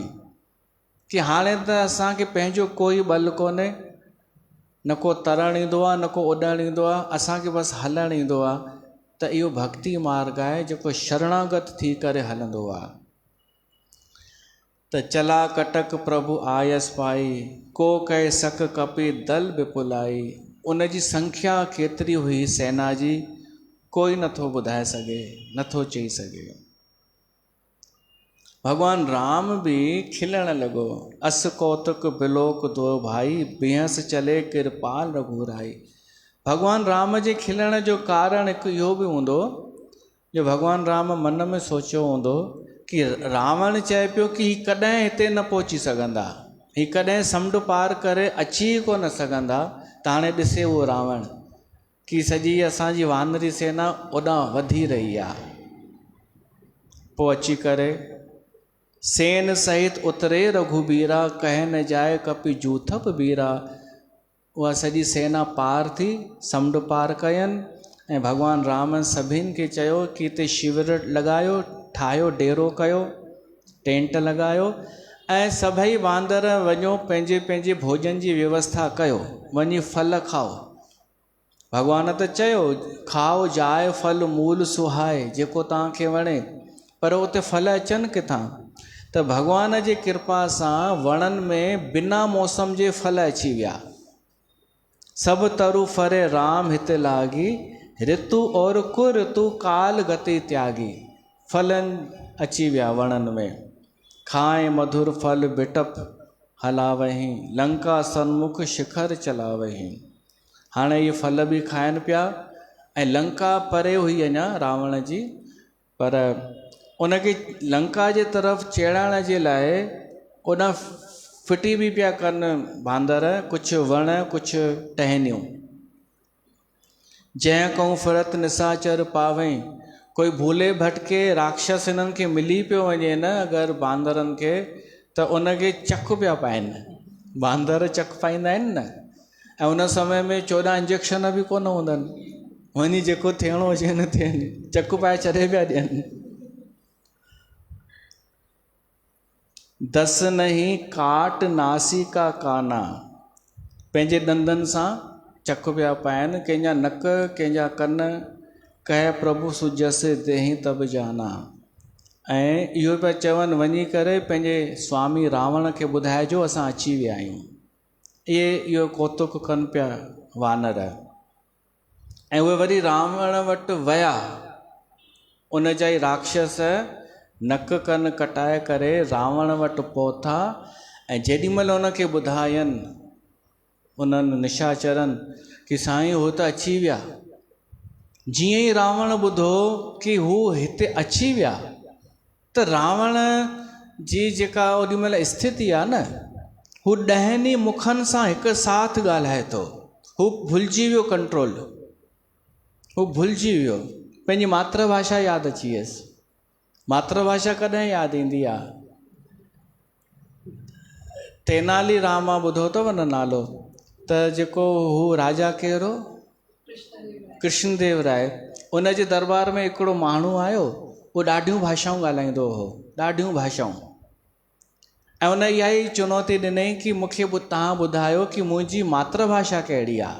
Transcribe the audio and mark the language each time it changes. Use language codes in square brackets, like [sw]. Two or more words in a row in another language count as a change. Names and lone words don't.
[sd] कि हाणे त असांखे पंहिंजो कोई बल कोन्हे, न को तरणु ईंदो आहे, न को उॾणु ईंदो आहे, असांखे बसि हलणु ईंदो आहे। त इहो भक्ति मार्ग आहे जेको शरणागत थी करे हलंदो आहे। [awa] त चला कटक प्रभु आयस पाई, को कहे सक कपी दल विपुलाई। [sd] उन जी संख्या केतिरी हुई सेना जी, कोई नथो ॿुधाए सघे, नथो चई सघे। भॻवान राम बि खिलण लॻो, [awa] अस कौतुक बिलोक दो भाई, बिहस चले कृपाल रघुराई। [sd] भॻवान राम जे खिलण जो कारण हिकु इहो बि हूंदो, जो भॻवान राम मन में सोचियो हूंदो कि रावण चए पियो कि ही कॾहिं हिते न पहुची सघंदा, ही कॾहिं समुंड पार करे अची कोन सघंदा। त हाणे ॾिसे उहो रावण कि सॼी असांजी वानरी सेना ओॾां वधी रही आहे। पोइ अची करे [awa] सेन सहित उतरे रघुबीरा, कहे न जाए कपि जूथप बीरा। [sd] उहा सॼी सेना पार थी, समुंड पार कयनि, ऐं भॻवान राम सभिनि खे चयो कि हिते शिविर लॻायो, ठाहियो, डेरो कयो, टेंट लॻायो, ऐं सभई वांदर वञो पंहिंजे पंहिंजे भोजन जी व्यवस्था कयो, वञी फल खाओ। भॻवान त चयो [awa] खाओ जाए फल मूल सुहाए, [sd] जेको तव्हांखे वणे, पर उते फल अचनि किथां? त भॻवान जी कृपा सां वणनि में बिना मौसम जे फल अची विया। [awa] सभु तरु फरे राम हिते लागी, ऋतु और कुऋतु काल गति त्यागी। [sd] फलनि अची विया वणनि में, [awa] खाए मधुर फल बिटप हलावहीं, लंका सन्मुख शिखर चलावहीं। [sd] हाणे ये फल बि खाइनि पिया ऐं लंका परे हुई अञा रावण जी, पर उनखे लंका जे तरफ़ चेड़ाइण जे लाइ उन फिटी बि पिया कनि बांदर, कुझु वण कुझु टहनियूं। [awa] जंहिं कहूं फिरत निसाचर पावई, [sd] कोई भूले भटके राक्षस इन्हनि खे मिली पियो वञे न अगरि बांदरनि खे, त उनखे चक पिया पाइनि। बांदर चक पाईंदा आहिनि न, ऐं उन समय में 14 इंजेक्शन बि कोन हूंदा आहिनि, वञी जेको थियणो हुजे न थियनि, चक पाए छॾे पिया ॾियनि। [awa] दस नहीं काट नासिका काना, [sd] पंहिंजे ॾंदनि सां चक पिया पाइनि, कंहिंजा नक कंहिंजा कन, [awa] कह प्रभु सुजसे देहि तब जाना। [sd] ऐं इहो पिया चवनि वञी करे पंहिंजे स्वामी रावण खे ॿुधाइजो असां अची विया आहियूं। इहो कौतुक कनि पिया वानर। ऐं उहे वरी रावण वटि विया, उन जा ई राक्षस नक कन कटाए करे रावण वटि पहुता। ऐं जेॾीमहिल उनखे ॿुधायनि उन्हनि निशाचरनि कि साईं हू त अची विया, जीअं ई रावण ॿुधो कि हू हिते अची विया, त रावण जी जेका ओॾीमहिल स्थिति आहे न, हू 10 मुखनि सां हिकु साथ ॻाल्हाए थो। हू भुलिजी वियो कंट्रोल, हू भुलिजी वियो, पंहिंजी मातृभाषा यादि अची वियसि। मातृभाषा कॾहिं यादि ईंदी आहे? तेनाली रामा ॿुधो अथव न नालो, त जेको हू राजा कहिड़ो, कृष्णदेव राय, उन जे दरबार में हिकिड़ो माण्हू आयो, उहो ॾाढियूं भाषाऊं ॻाल्हाईंदो हो, ॾाढियूं भाषाऊं। ऐं उन इहा ई चुनौती ॾिनई कि मूंखे तव्हां ॿुधायो कि मुंहिंजी मातृभाषा कहिड़ी आहे।